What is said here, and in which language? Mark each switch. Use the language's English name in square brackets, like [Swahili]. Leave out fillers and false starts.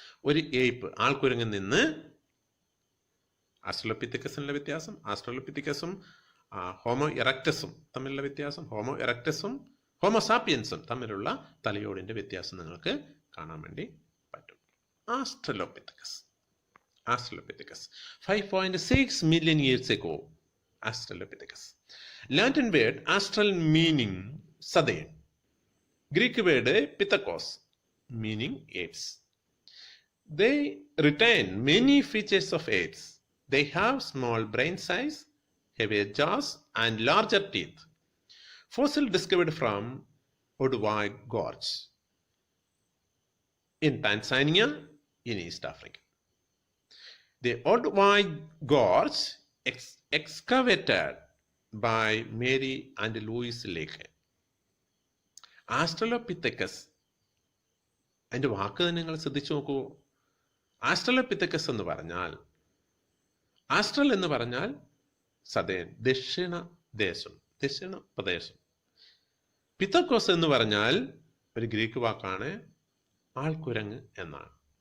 [Malayalam] ഒരു ഏപ്പ്, ആൾക്കുരങ്ങിൽ നിന്ന് ആസ്ട്രലോപിത്തക്കസിനുള്ള വ്യത്യാസം, ആസ്ട്രലോപിത്തക്കസും ഹോമോ ഇറക്ടസും തമ്മിലുള്ള വ്യത്യാസം, ഹോമോ ഇറക്ടസും ഹോമോസാപ്പിയൻസും തമ്മിലുള്ള തലയോടിൻ്റെ വ്യത്യാസം നിങ്ങൾക്ക് കാണാൻ വേണ്ടി പറ്റും. [English] Australopithecus 5.6 million years ago. Australopithecus. Latin word astral meaning southern. Greek word pithekos meaning apes. They retain many features of apes. They have small brain size, heavier jaws and larger teeth. Fossil discovered from Olduvai Gorge in Tanzania in East Africa. The Olduvai Gorge excavated by Mary and Louis Leakey. [Malayalam] Australopithecus, അതിൻ്റെ വാക്ക് തന്നെ നിങ്ങൾ ശ്രദ്ധിച്ചു നോക്കൂ. Australopithecus എന്ന് പറഞ്ഞാൽ, astral എന്ന് പറഞ്ഞാൽ സദേൻ, ദക്ഷിണ ദേശം, ദക്ഷിണ പ്രദേശം. പിത്തക്കോസ് എന്ന് പറഞ്ഞാൽ ഒരു ഗ്രീക്ക് വാക്കാണ്, ആൾക്കുരങ്ങ് എന്നാണ്.